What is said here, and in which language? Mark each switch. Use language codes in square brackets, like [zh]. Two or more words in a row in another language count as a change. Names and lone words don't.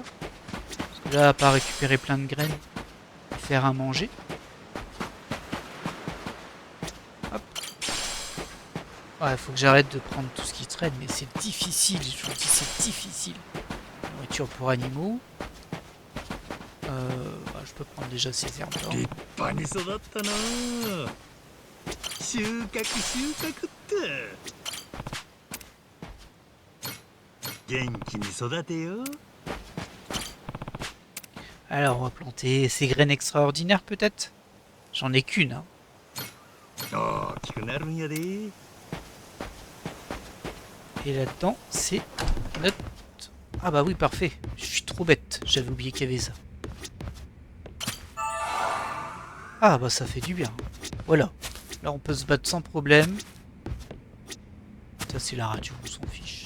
[fr] Parce que là, à part récupérer plein de graines et faire à manger. Hop. Ouais, faut que j'arrête de prendre tout ce qui traîne, mais c'est difficile, je vous dis, c'est difficile. Nourriture pour animaux. Je peux prendre déjà ces herbes là. [ja] 立派に育ったな。収穫収穫って元気に育てよ。 [fr] Alors, on va planter ces graines extraordinaires peut-être. J'en ai qu'une. Hein. [ja] 大きくなるんやで。 [fr] Et là-dedans, c'est notre... Ah bah oui, parfait. Je suis trop bête. J'avais oublié qu'il y avait ça. Ah bah ça fait du bien. Voilà. Là, on peut se battre sans problème. Ça, c'est la radio, on s'en fiche.